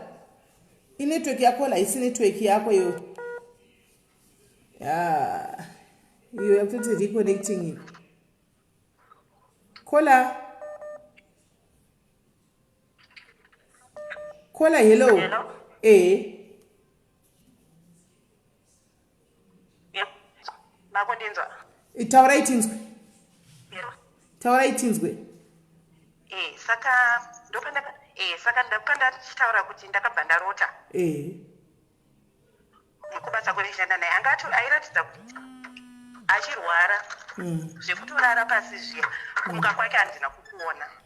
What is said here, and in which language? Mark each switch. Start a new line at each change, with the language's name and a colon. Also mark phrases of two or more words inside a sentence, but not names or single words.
Shona: Inetwork ya Kola, haisi network yako yo.
English: You have to reconnecting it. Kola. Kola, hello. Hello.
Shona: Makondinzwa. Taura itinzwe. Taura itinzwe. Saka ndakanda tichitaura kuti ndakabva ndarota mukubasa kwevishanda naye anga airatidza kuti achirwara zvekutorara pasi zviya kumuka kwake handina kukuona